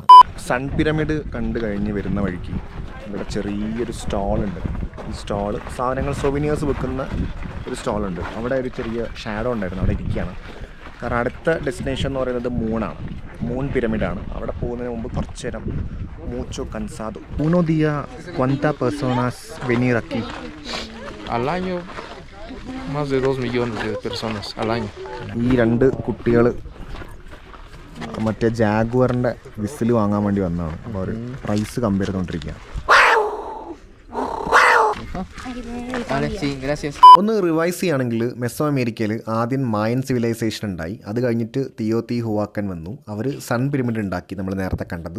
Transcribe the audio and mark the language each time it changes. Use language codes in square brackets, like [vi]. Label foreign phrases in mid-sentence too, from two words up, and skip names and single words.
[ml] സൺ പിരമിഡ് കണ്ടു കഴിഞ്ഞ് വരുന്ന വഴിക്ക് ഇവിടെ ചെറിയൊരു സ്റ്റോളുണ്ട്. ഈ സ്റ്റോള് സാധനങ്ങൾ സൊവിനിയേഴ്സ് വെക്കുന്ന ഒരു സ്റ്റോളുണ്ട്. അവിടെ ഒരു ചെറിയ ഷാഡോ ഉണ്ടായിരുന്നു, അവിടെ ഇരിക്കുകയാണ്. കാരണം അടുത്ത ഡെസ്റ്റിനേഷൻ എന്ന് പറയുന്നത് മൂണാണ്. മൂൺ പിരമിഡാണ്. അവിടെ പോകുന്നതിന് മുമ്പ് കുറച്ച് നേരം [es] mucho cansado uno día cuántas personas venir aquí al año más de 2 millones de personas al año. [ml] ഈ 2 കുട്ടികൾ മറ്റേ ജാഗ്വറിൻ്റെ വിസിൽ വാങ്ങാൻ വേണ്ടി വന്നതാണ്. അപ്പോൾ അവർ [en] price compare [ml] ചെയ്തുകൊണ്ടിരിക്കുക. ഒന്ന് റിവൈസ് ചെയ്യുകയാണെങ്കിൽ മെസോ അമേരിക്കയിൽ ആദ്യം [en] Mayan civilization [ml] ഉണ്ടായി. അത് കഴിഞ്ഞിട്ട് തിയോത്തി ഹുവാക്കൻ വന്നു. അവർ സൺ പിരമിഡ് ഉണ്ടാക്കി, നമ്മൾ നേരത്തെ കണ്ടത്.